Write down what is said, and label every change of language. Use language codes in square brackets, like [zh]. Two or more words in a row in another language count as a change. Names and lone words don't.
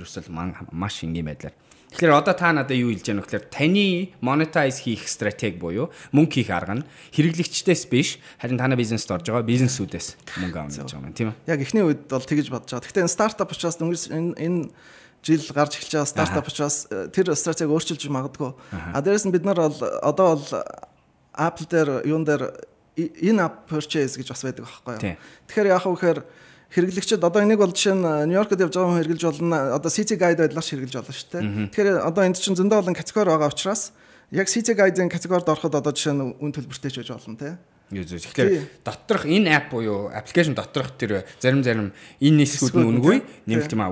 [mn] Ерөөсөл маш энгийн байдлаар. Тэгэхээр одоо та надад юу хэлж байгаа нөхлөөр таны monetize хийх стратеги буюу мөнгө хийх арга нь хэрэглэгчдээс биш, харин танай бизнест орж байгаа бизнесүүдээс мөнгө авах гэж байгаа юм тийм үү? Яг эхний үед бол тэгэж бодож байгаа. Гэхдээ энэ стартап учраас энэ жил гарч эхэлж байгаа стартап учраас тэр стратеги өөрчилж магадгүй. Дээрээс нь бид нар бол одоо бол Apple дээр юун дээр [en] in-app purchase [mn] гэж бас байдаг байхгүй юу. Тэгэхээр яах вэ гэхээр хэрэглэгчид одоо энийг бол жишээ нь Нью-Йоркод явж байгаа хүн хэрэглэж болно. Одоо CC Guide байдлаар хэрэглэж болно шүү дээ. Тэгэхээр одоо энд чинь зөндөө олон категори байгаа учраас яг CC Guide-ийн категорид ороход одоо жишээ нь үн төлбөртэй ч байж болно тий. Тэгэхээр доторх энэ app буюу application доторх тэр зарим энэ нисгүүд нь үнгүй нэмэлт юм аа.